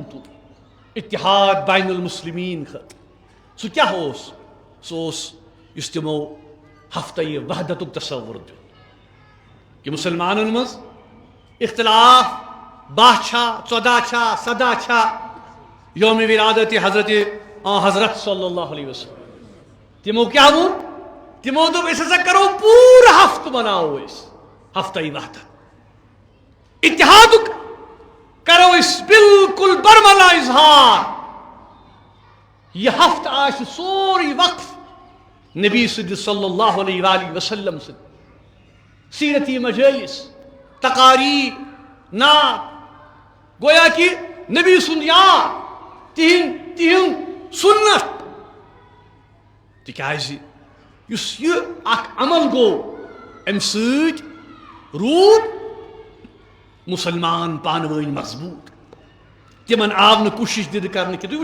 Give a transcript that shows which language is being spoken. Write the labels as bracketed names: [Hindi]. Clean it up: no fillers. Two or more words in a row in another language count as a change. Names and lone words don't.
[Kashmiri] تُل اتحاد [Arabic] بین المسلمین [Kashmiri] خٲطرٕ سُہ کیٛاہ اوس سُہ اوس یُس تِمو ہفتہ وحدتُک تصور دیُت کہ مسلمانن منٛز اختلاف 12 چھا 14 چھا 17 چھا یوم ولادت حضرت [Arabic] صلی اللہ علیہ وسلم [Kashmiri] تمو کیا وون تمو دوٚپ أسۍ ہسا کرو پوٗرٕ ہفتہٕ مناوو أسۍ ہفتہ وحدت اتحادُک کرو أسۍ بالکل برملا اظہار یہ ہفتہ آسہِ سورُے وقف نبی سٕنٛدِ [Arabic] صلی اللہ علیہ وآلہ وسلم [Kashmiri] سٕنٛدِ سیرتی مجالس تقاریب نعت گویا کہ نبی سُنٛد یاد تِہنٛدۍ تہن سنت تکیازِ یُس یہ اکھ عمل گو امہ سۭتۍ روٗد مسلمان پانہٕ ؤنۍ مضبوٗط تمن آو نہٕ کوٗشش دِنہٕ کرنہٕ کینٛہہ تُہۍ